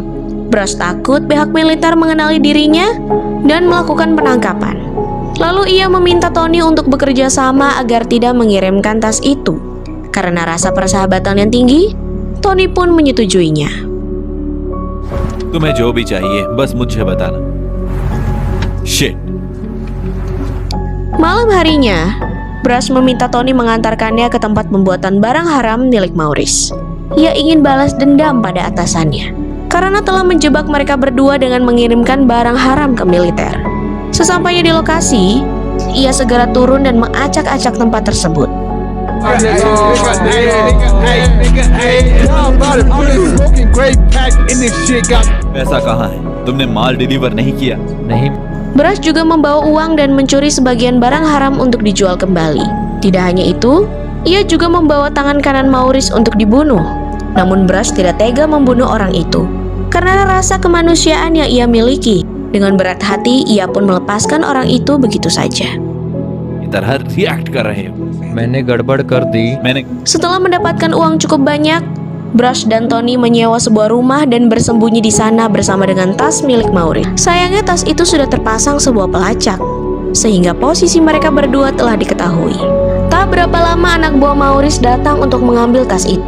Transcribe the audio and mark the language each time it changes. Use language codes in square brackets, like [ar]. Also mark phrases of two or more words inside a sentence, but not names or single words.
[id] Brush takut pihak militer mengenali dirinya dan melakukan penangkapan. Lalu ia meminta Tony untuk bekerja sama agar tidak mengirimkan tas itu. Karena rasa persahabatan yang tinggi, Tony pun menyetujuinya. [hi] तुम्हें जो भी चाहिए बस मुझे बताना। Shit. [id] Malam harinya, Brush meminta Tony mengantarkannya ke tempat pembuatan barang haram milik Maurice. Ia ingin balas dendam pada atasannya karena telah menjebak mereka berdua dengan mengirimkan barang haram ke militer. Sesampainya di lokasi, ia segera turun dan mengacak-acak tempat tersebut. [hi] पैसा कहाँ है? तुमने माल डिलीवर नहीं किया? नहीं। [id] Brush juga membawa uang dan mencuri sebagian barang haram untuk dijual kembali. Tidak hanya itu, ia juga membawa tangan kanan Maurice untuk dibunuh. Namun Brush tidak tega membunuh orang itu karena rasa kemanusiaan yang ia miliki. Dengan berat hati, ia pun melepaskan orang itu begitu saja. [hi] तरह रिएक्ट कर रहे हो। मैंने गड़बड़ कर दी। [id] Setelah mendapatkan uang cukup banyak, Brush dan Tony menyewa sebuah rumah dan bersembunyi di sana bersama dengan tas milik Maurice. Sayangnya tas itu sudah terpasang sebuah pelacak, sehingga posisi mereka berdua telah diketahui. Tak berapa lama anak buah Maurice datang untuk mengambil tas itu.